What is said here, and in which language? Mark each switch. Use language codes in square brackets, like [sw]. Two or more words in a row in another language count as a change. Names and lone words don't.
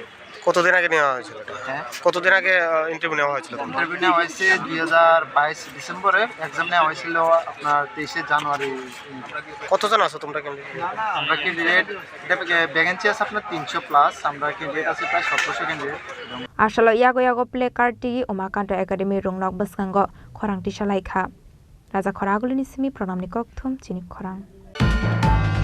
[bn] কতদিন আগে নেওয়া হয়েছিল হ্যাঁ কতদিন আগে ইন্টারভিউ নেওয়া হয়েছিল ইন্টারভিউ নেওয়া হয়েছে 2022 ডিসেম্বরে এক্সাম নেওয়া হয়েছিল আপনার 23 জানুয়ারি কতজন আছো তোমরা ক্যান্ডিডেট আমরা ক্যান্ডিডেট এটা ভ্যাকেন্সি আছে আপনার 300 প্লাস আমরা ক্যান্ডিডেট আছে প্রায় 1700 ক্যান্ডিডেট [trp] Ashalo yago [en] play card [trp] ti umakanto academy rongnok baskango khorang ti salai kha Raja khoragulini simi pranamni kokthum chini khorang